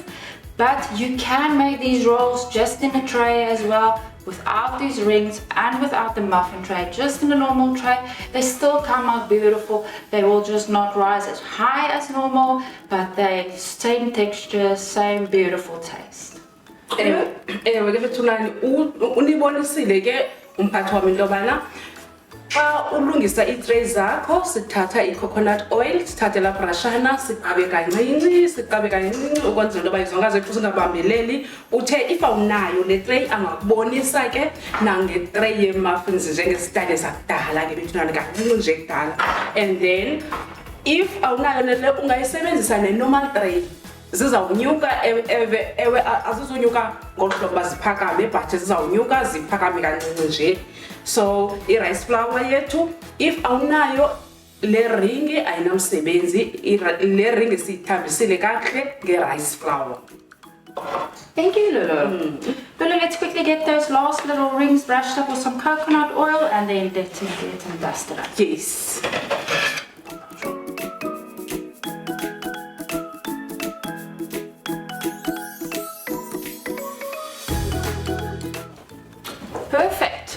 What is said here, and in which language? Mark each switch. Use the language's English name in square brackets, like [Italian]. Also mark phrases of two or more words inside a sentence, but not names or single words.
[English] But you can make these rolls just in a tray as well, without these rings and without the muffin tray, just in a normal tray. They still come out beautiful. They will just not rise as high as normal, but they same texture, same beautiful taste. [Xhosa] Ewe ke Thulani unibonisile ke umphathi wami into yobana xa ulungisa i-tray zakho sithatha i- coconut oil, sithathe la brashana, siqabe kancinci ukwenzela into yoba izonka zethu zingabambeleli. Uthe if awunayo le tray angakubonisa ke nange-tray ye-muffins njengesitayile sakudala ke bethunani kancinci nje kudala. And then if awunayo le ungayisebenzisa ne- [English] normal tray. [Xhosa] Zizawunyuka ewe azizunyuka ngolu hlobo baziphakame, but zizawunyuka ziphakame kancinci nje. So i- [English] rice flour [Xhosa] yethu if awunayo le ring ayinamsebenzi, le ring siyithambisile kakuhle nge-rice flour. [English] Thank you, Lulu. Lulu, let's quickly get those last little rings brushed up with some coconut oil, and then let's get them dusted up. Yes. Perfect.